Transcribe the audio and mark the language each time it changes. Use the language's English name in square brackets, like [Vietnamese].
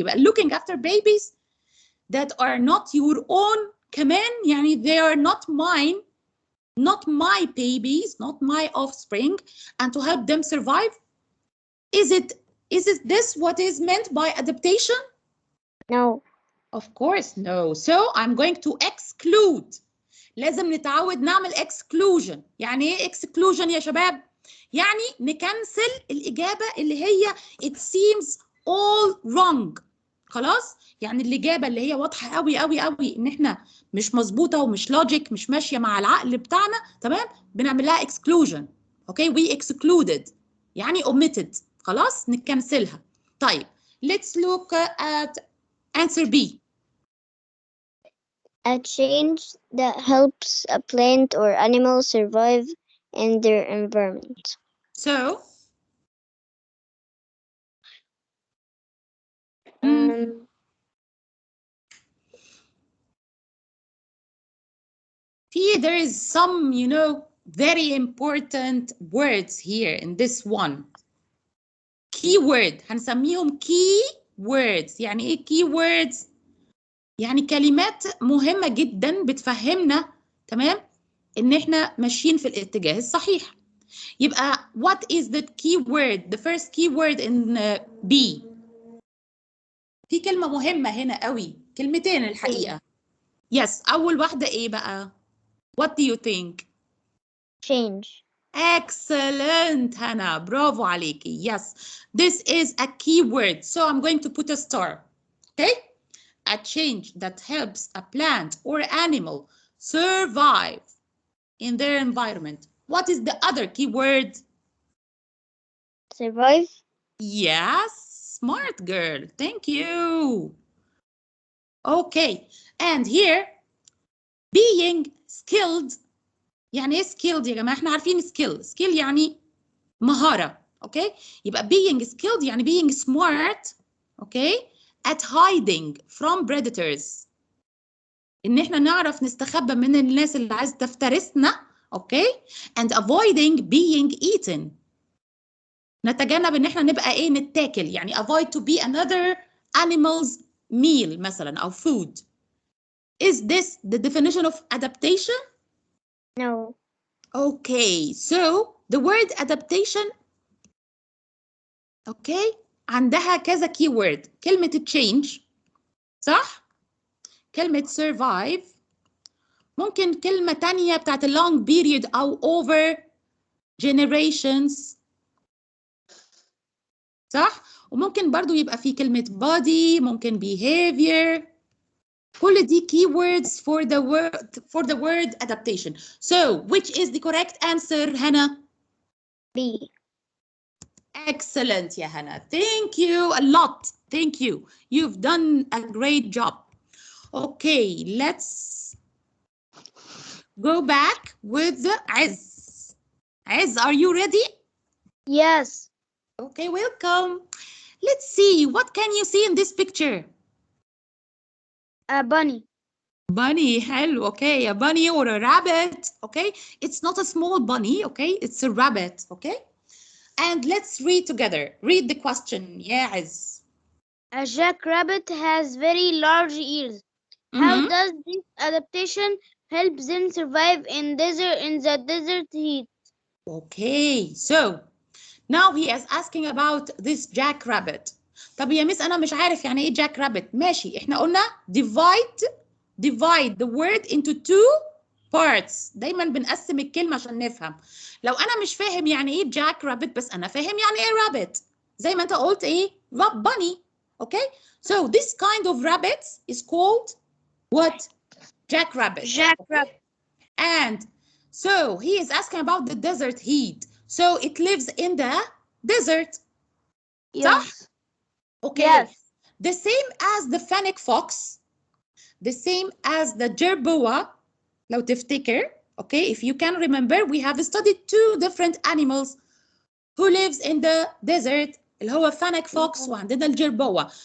[English] يبقى looking after babies that are not your own [Arabic] كمان يعني [English] they are not mine, not my babies, not my offspring, and to help them survive. Is it this what is meant by adaptation? No. Of course no. So I'm going to exclude. [Arabic] لازم نتعود نعمل exclusion. يعني ايه exclusion يا شباب؟ يعني نكنسل الإجابة اللي هي [English] it seems all wrong. [Arabic] خلاص؟ يعني الإجابة اللي هي واضحة قوي قوي قوي إن إحنا مش مظبوطة ومش لوجيك، مش ماشية مع العقل بتاعنا، تمام؟ بنعمل لها exclusion. [English] Okay? we excluded يعني omitted. [Arabic] خلاص؟ نكنسلها. [English] طيب let's look at answer B. A change that helps a plant or animal survive in their environment. So Um, there is some, very important words here in this one. Keyword هنسميهم key words. [Arabic] يعني ايه key words؟ يعني كلمات مهمة جدا بتفهمنا، تمام، ان احنا ماشيين في الاتجاه الصحيح. [English] يبقى what is the key word, the first key word in B؟ [Arabic] في كلمة مهمة هنا قوي، كلمتين الحقيقة. [English] yes. [Arabic] أول واحدة ايه بقى؟ [English] what do you think؟ change. Excellent, Hannah. [Arabic] برافو عليكي. [English] Yes, this is a key word. So I'm going to put a star. Okay? A change that helps a plant or animal survive in their environment. What is the other key word? Survive. Yes, smart girl. Thank you. Okay, and here being skilled. [Arabic] يعني ايه skilled يا جماعة؟ احنا عارفين skill يعني مهارة. [English] Okay? يبقى being skilled يعني being smart. Okay? at hiding from predators. [Arabic] ان احنا نعرف نستخبى من الناس اللي عايزة تفترسنا. [English] Okay? and avoiding being eaten. [Arabic] نتجنب ان احنا نبقى ايه؟ نتاكل. [English] يعني avoid to be another animal's meal مثلا او food. Is this the definition of adaptation? No. Okay, so the word adaptation. [Arabic] اوكي؟ عندها كذا كي وورد. كلمة change، صح؟ كلمة survive، ممكن كلمة تانية بتاعت [English] long period [Arabic] أو [English] over generations، [Arabic] صح؟ وممكن برضو يبقى في كلمة body، ممكن behavior. كل دي [English] keywords for the word adaptation. So which is the correct answer, Hannah? B. Excellent, yeah, Hannah. Thank you a lot. Thank you. You've done a great job. Okay, let's go back with Iz. Iz, are you ready? Yes. Okay, welcome. Let's see, what can you see in this picture? A bunny. Bunny, حلو. Okay, a bunny or a rabbit. Okay, it's not a small bunny. Okay, it's a rabbit. Okay, and let's read together. Read the question. Yeah, Iz. A jackrabbit has very large ears. How Mhm. does this adaptation help them survive in the desert heat? Okay, so now he is asking about this jackrabbit. [Arabic] طب يا مس أنا مش عارف يعني إيه jackrabbit. ماشي، إحنا قلنا [English] divide the word into two parts. [Arabic] دايما بنقسم الكلمة عشان نفهم. لو أنا مش فاهم يعني إيه jackrabbit بس أنا فاهم يعني إيه rabbit. زي ما أنت قلت إيه bunny. [English] Okay, so this kind of rabbits is called what? Jackrabbit. Jackrabbit. And so he is asking about the desert heat. So it lives in the desert. صح؟ Yes. Okay. Yes. The same as the fennec fox, the same as the jerboa. [Arabic] لو تفتكر. [English] Okay, if you can remember, we have studied two different animals who lives in the desert. [Arabic] اللي هو fennec fox وعندنا الجربوة.